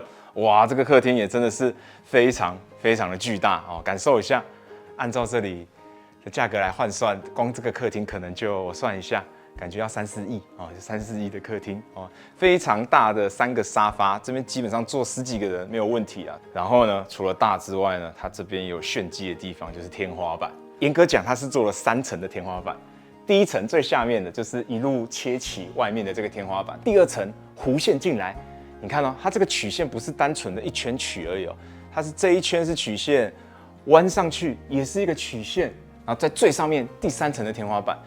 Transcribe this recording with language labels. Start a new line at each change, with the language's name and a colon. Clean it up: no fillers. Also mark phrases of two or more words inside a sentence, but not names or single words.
Chinese: 哇，這個客廳也真的是非常非常的巨大哦，感受一下，按照這裡的價格來換算，光這個客廳可能就我算一下。感覺要3、4億啊，3、4億的客廳哦，非常大的3個沙發，這邊基本上坐10幾個人沒有問題啊。然後呢，除了大之外呢，它這邊有炫技的地方，就是天花板。嚴格講，它是做了3層的天花板。第一層最下面的就是一路切起外面的這個天花板，第2層弧線進來，你看哦，它這個曲線不是單純的一圈曲而已哦，它是這一圈是曲線，彎上去也是一個曲線，然後在最上面第3層的天花板。